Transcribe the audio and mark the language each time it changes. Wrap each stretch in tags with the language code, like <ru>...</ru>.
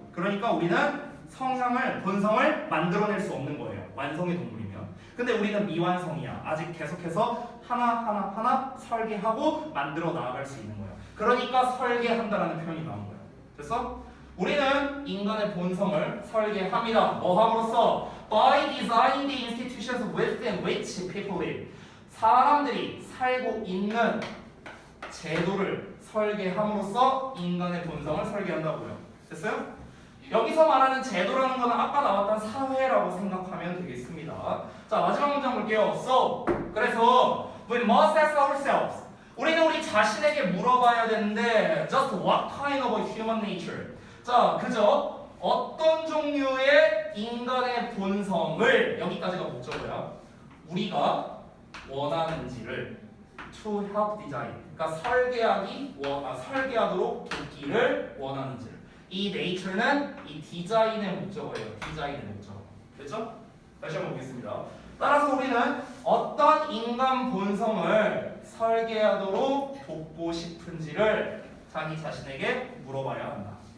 <ko>그러니까 우리는 성향을, 본성을 만들어낼 수 없는 거예요. 완성의 동물이면. 근데 우리는 미완성이야. 아직 계속해서 하나 설계하고 만들어 나아갈 수 있는 거예요. 그러니까 설계한다라는 표현이 나온 거예요. 됐어? 우리는 인간의 본성을 설계합니다. 뭐 함으로써?</ko> <en>By designing the institutions within which people live.</en> <ko>사람들이 살고 있는 제도를 설계함으로써 인간의 본성을 설계한다고요. 됐어요? 여기서 말하는 제도라는 거는 아까 나왔던 사회라고 생각하면 되겠습니다. 자, 마지막 문장 볼게요.</ko> <en>So,</en> <ko>그래서</ko> <en>we must ask ourselves.</en> <ko>우리는 우리 자신에게 물어봐야 되는데</ko> <en>just what kind of a human nature?</en> <ko>자, 그죠? 어떤 종류의 인간의 본성을 여기까지가 목적어야. 우리가 원하는지를</ko> <en>to help design.</en> <ko>그러니까 설계하도록 돕기를 원하는지. 이 nature는 이 디자인의 목적어예요. 디자인의 목적어. 됐죠? 다시 한번 보겠습니다. 따라서 우리는 어떤 인간 본성을 설계하도록 돕고 싶은지를 자기 자신에게 물어봐야 한다.</ko>